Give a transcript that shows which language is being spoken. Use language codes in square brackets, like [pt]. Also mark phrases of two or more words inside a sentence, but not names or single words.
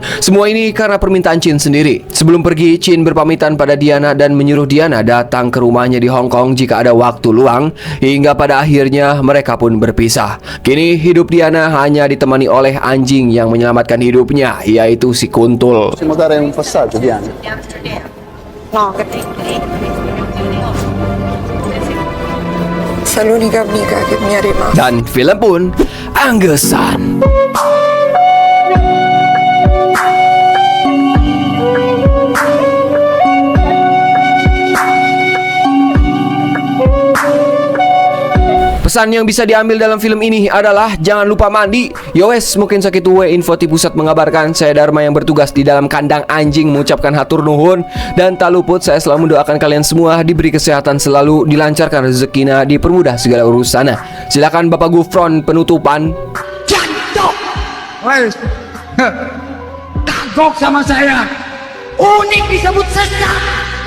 [id] Semua ini karena permintaan Chin sendiri. Sebelum pergi, Chin berpamitan pada Diana dan menyuruh Diana datang ke rumahnya di Hong Kong jika ada waktu luang, hingga pada akhirnya mereka pun berpisah. Kini hidup Diana hanya ditemani oleh anjing yang menyelamatkan hidupnya, yaitu si Kuntul. [it] possiamo dare un passaggio, Diana? No, perché sei l'unica amica che mi è rimasta. [id] Dan film pun anggesan. Pesan yang bisa diambil dalam film ini adalah jangan lupa mandi. Yowes, mungkin segitu info di pusat mengabarkan. Saya Dharma yang bertugas di dalam kandang anjing mengucapkan [su] hatur nuhun. [id] Dan tak luput saya selalu mendoakan kalian semua diberi kesehatan selalu, dilancarkan rezekinya, dipermudah segala urusannya. Silakan Bapak Gufron penutupan. Kagok sama saya. Unik disebut sesat.